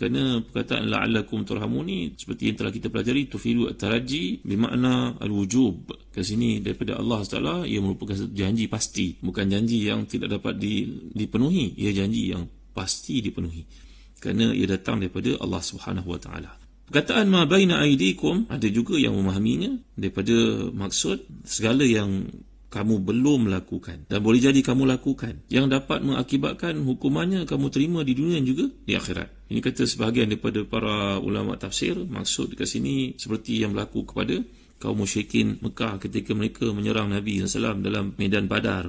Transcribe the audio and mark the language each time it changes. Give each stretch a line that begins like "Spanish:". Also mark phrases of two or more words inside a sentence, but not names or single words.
Malay: Kerana perkataan
Arabic: لعلكم ترحمون
Malay: ni, seperti yang telah kita pelajari,
Arabic: تفيد الترجي
Malay: bermakna al-wujub. Ke sini daripada Allah Taala, ia merupakan satu janji pasti, bukan janji yang tidak dapat dipenuhi. Ia janji yang pasti dipenuhi, kerana ia datang daripada
Arabic: الله سبحانه وتعالى.
Malay: Perkataan
Arabic: ما بين أيديكم,
Malay: ada juga yang memahaminya daripada maksud segala yang kamu belum lakukan dan boleh jadi kamu lakukan, yang dapat mengakibatkan hukumannya kamu terima di dunia dan juga di akhirat. Ini kata sebahagian daripada para ulama tafsir, maksud dekat sini seperti yang berlaku kepada kaum musyrikin Mekah ketika mereka menyerang Nabi SAW dalam medan Badar.